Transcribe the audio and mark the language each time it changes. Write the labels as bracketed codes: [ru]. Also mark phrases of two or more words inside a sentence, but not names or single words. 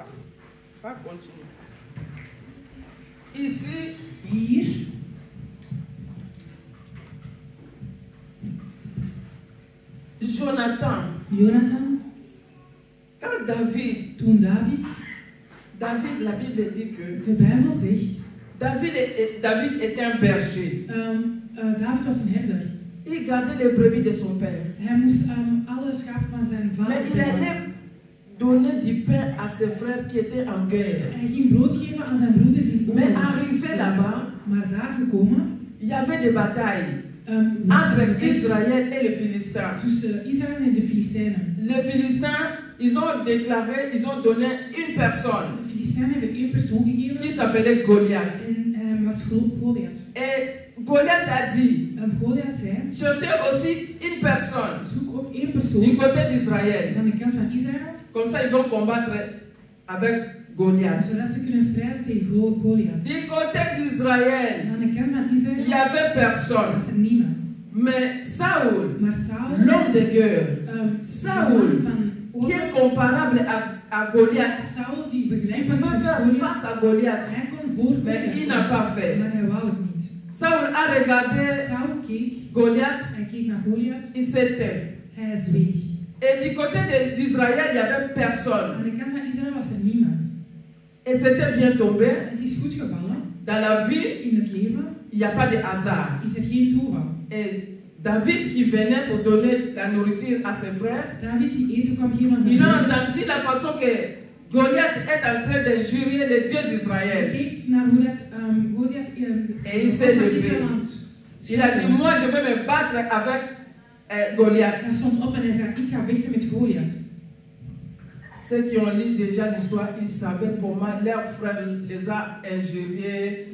[fr] On va continuer. Ici, [nl] Hier, [fr] Jonathan, quand David, [nl] toen David, [fr] la Bible dit que [nl] de Bijbel zegt, [fr] David était un berger. [nl] David was een herder. [fr] Il gardait les brebis de son père. [nl] Hij moest alle schapen van zijn vader [fr] Mais il [nl] bewaken. [fr] allait donner du pain à ses frères qui étaient en guerre. [nl] Hij ging brood geven aan zijn broeders in [fr] Mais [nl] oorlog. [fr] arrivé là-bas, [nl] Maar daar gekomen, [fr] il y avait des batailles [nl] was er [fr] entre Israël et les Philistins. [nl] tussen Israël en de Filistijnen. [fr] Les Philistins, ils ont déclaré, ils ont donné une personne [nl] De Filistijnen hebben één persoon gegeven [fr] qui s'appelait Goliath. [nl] en was Goliath. [fr] Et Goliath a dit, [nl] Goliath zei, [fr] cherchez aussi une personne [nl] zoek ook één [fr] du [nl] persoon [fr] côté d'Israël. [nl] aan de kant van Israël, [fr] Comme ça, ils vont combattre avec Goliath. [nl] zodat ze kunnen strijden tegen Goliath. [fr] Du côté d'Israël, [nl] Aan de kant van [fr] il [nl] Israël [fr] n'y avait personne. [nl] was er niemand. [fr] Mais Saül, [nl] Maar Saul, [fr] l'homme de guerre, Saul, [nl] van [fr] qui est [nl] oorlog, [fr] comparable à Goliath, [nl] Saul die [fr] il [nl] vergelijkbaar is [fr] pouvait [nl] met [fr] faire [nl] Goliath, [fr] face à Goliath, [nl] hij kon voor [fr] mais [nl] Goliath [fr] il n'a [nl] staan, [fr] pas fait. [nl] maar hij wou het niet. [fr] Saül a regardé [nl] Saul keek, [fr] Goliath, [nl] hij keek naar Goliath, [fr] il s'était. [nl] hij zweeg. [fr] Et du côté d'Israël, il n'y avait personne. [nl] Aan de kant van Israël was er niemand. [fr] Et c'était bien tombé. [nl] Het is goed gevallen. [fr] Dans la vie, [nl] In het leven [fr] il n'y a pas de hasard. [nl] is er geen toeval. [fr] Et David qui venait pour donner la nourriture à ses frères, [nl] David die eten kwam geven aan zijn [fr] ils ont [nl] broers. [fr] entendu la façon que Goliath est en train d'injurier le Dieu d'Israël. Et il s'est levé. Il a dit, moi je vais me battre avec Goliath. Ceux qui ont lu déjà l'histoire, ils savaient comment leur frère les a injuriés.